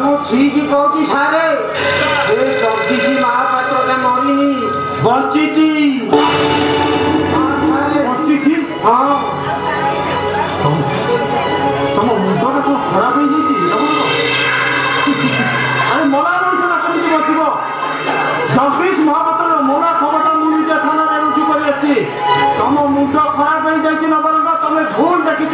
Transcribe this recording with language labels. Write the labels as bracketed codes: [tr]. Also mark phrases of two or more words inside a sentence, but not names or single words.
[or] ଠିକ୍ କହୁଛି ସାର୍ ଏ ଜଗଦୀଶ ମହାପାତ୍ର ମରିନି ବଞ୍ଚିଛି ବଞ୍ଚିଛି हाँ ତମ ମୁଣ୍ଡଟା କ'ଣ ଖରାପ ହେଇଯାଇଛି ଆରେ ମଲା ରହୁଛ ନା କେମିତି ବଞ୍ଚିବ ଜଗଦୀଶ ମହାପାତ୍ରର ମଲା ଖବରଟା ମୁଁ ନିଜେ ଥାନାରେ ରୁଜୁ କରି ଆସିଛି ତମ ମୁଣ୍ଡ ଖରାପ ହେଇଯାଇଛି ନବରଙ୍ଗ ତମେ ଭୁଲ ଦେଖିଛ